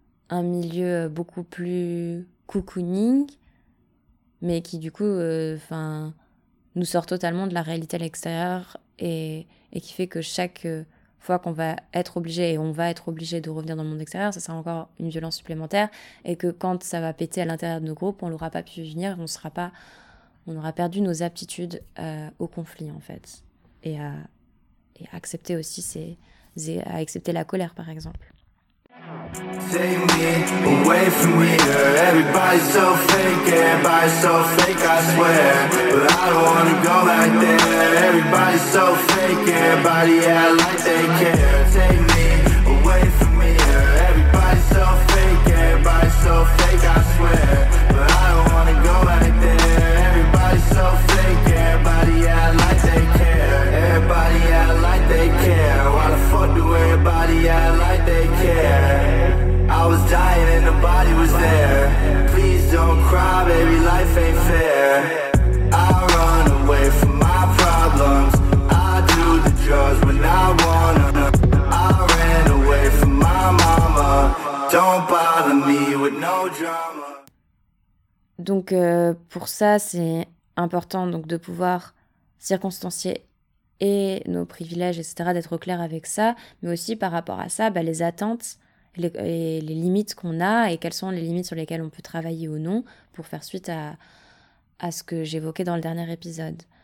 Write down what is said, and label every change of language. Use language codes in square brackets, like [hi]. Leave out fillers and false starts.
[fr] un milieu beaucoup plus cocooning, mais qui du coup nous sort totalement de la réalité à l'extérieur et qui fait que chaque fois qu'on va être obligé, et on va être obligé de revenir dans le monde extérieur, ça sera encore une violence supplémentaire, et que quand ça va péter à l'intérieur de nos groupes, on l'aura pas pu venir, on aura perdu nos aptitudes au conflit, en fait. Et à accepter aussi, à accepter la colère, par exemple. [en] Take me away from here. Everybody's so fake, everybody's so fake, I swear. But I don't wanna go back there. Everybody's so fake, everybody act like they care. Take me away from here. Everybody's so fake, everybody's so fake, I swear. But I don't wanna go back there. Everybody's so fake, everybody act like they care. Everybody act like they care. Why the fuck do everybody act like they care? I was dying and the body was there. Please don't cry, baby, life ain't fair. I run away from my problems. I do the drugs when I wanna. I ran away from my mama. Don't bother me with no drama. [fr] Donc pour ça, c'est important donc de pouvoir circonstancier et nos privilèges, etc., d'être au clair avec ça, mais aussi par rapport à ça, les attentes. Les limites qu'on a et quelles sont les limites sur lesquelles on peut travailler ou non pour faire suite à ce que j'évoquais dans le dernier épisode.